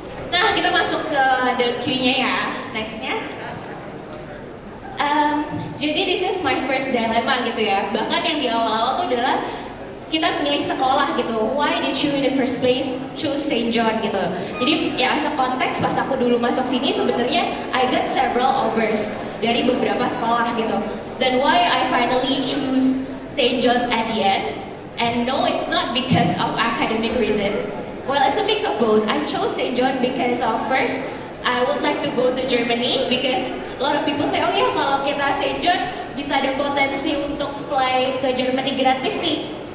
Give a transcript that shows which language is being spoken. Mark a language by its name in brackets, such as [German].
[Indonesian] Nah, kita masuk ke the Q-nya ya, nextnya. Jadi [English] this is my first dilemma [Indonesian] gitu ya. Bahkan yang di awal-awal tuh adalah kita milih sekolah gitu. [English] Why did you in the first place choose St. John [Indonesian] gitu? Jadi ya [English] as a [Indonesian] konteks pas aku dulu masuk sini sebenarnya [English] I got several offers [Indonesian] dari beberapa sekolah gitu. [English] Then why I finally choose St. John's at the end? And no, it's not because of academic reason. Well, it's a mix of both. I chose St. John because first, I would like to go to Germany because a lot of people say, oh [Indonesian] ya kalau kita [English] St. [Indonesian] John bisa ada potensi untuk [English] fly [Indonesian] ke Germany gratis nih.